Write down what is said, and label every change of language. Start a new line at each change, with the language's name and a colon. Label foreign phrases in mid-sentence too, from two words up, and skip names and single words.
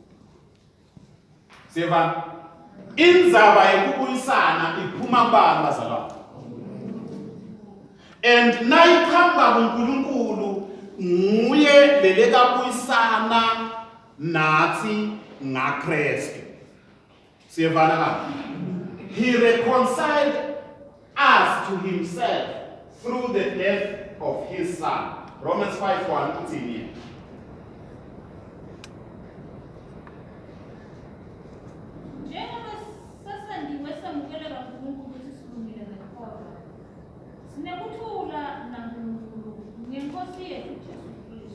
Swati: Siyeva indzaba yokubuyisana iphuma kubani bazalwane? And nayikhamba kuNkulunkulu nguye lelekabuyisana nathi ngaKristu. Siyevana kahle.
English: He reconciled us to himself through the death of his son.
Swati: Romans 5:1 uthini? Njengoba sasandiwe samukeleka kuNkulunkulu ukuthi silungile ngekholwa. Sinekuthula naNkulunkulu ngeNkosi yethu Jesu Kristu.